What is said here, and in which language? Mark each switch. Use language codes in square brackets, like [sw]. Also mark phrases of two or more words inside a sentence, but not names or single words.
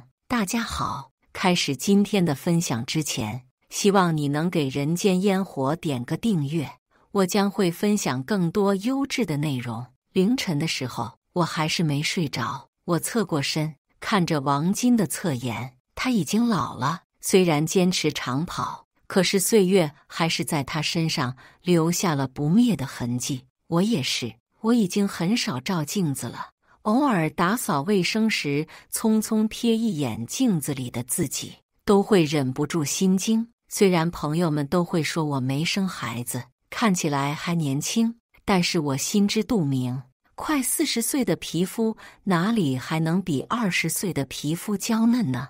[zh] 大家好，開始今天的分享之前，希望你能給人間煙火點個訂閱，我將會分享更多優質的內容。凌晨的時候，我還是沒睡着，我側過身，看着王金的側顏，他已經老了，雖然堅持長跑，可是歲月還是在他身上留下了不滅的痕跡。我也是，我已經很少照鏡子了，偶爾打掃衛生時，匆匆瞥一眼鏡子裡的自己，都會忍不住心驚。雖然朋友們都會說我沒生孩子，看起來還年輕，但是我心知肚明，快40歲的皮膚哪裡還能比20歲的皮膚嬌嫩呢？